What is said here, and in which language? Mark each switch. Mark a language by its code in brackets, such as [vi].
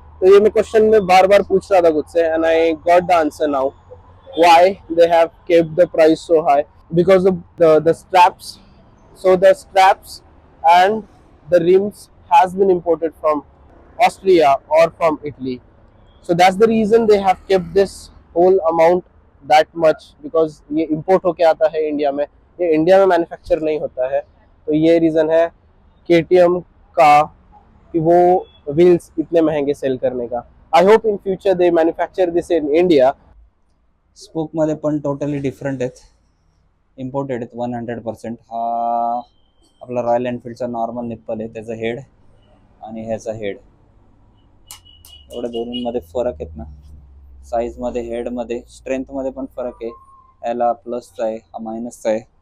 [hi] तो ये मैं क्वेश्चन में बार बार पूछ रहा था खुद से, [en] And I got the answer now. Why they have kept the price so high? Because the straps. So the straps and the rims has been imported from Austria or from Italy. So that's the reason they have kept this whole amount that much, because [hi] ये import होके आता है India में, ये India में manufacture नहीं होता है. तो ये रीजन है KTM का कि वो व्हील्स इतने महंगे सेल करने का. [en] I hope in future they manufacture this in India. [mr] Spoke मध्ये पण टोटली डिफरंट आहेत, इम्पोर्टेड आहेत 100%. हा आपला रॉयल एनफील्डचा नॉर्मल निप्पल आहे, त्याचा हेड आणि ह्याचा हेड, एवढ्या दोन्हीमध्ये फरक आहेत ना. साईजमध्ये, हेडमध्ये, स्ट्रेंथमध्ये पण फरक आहे. याला प्लसचा आहे, हा मायनसचा आहे.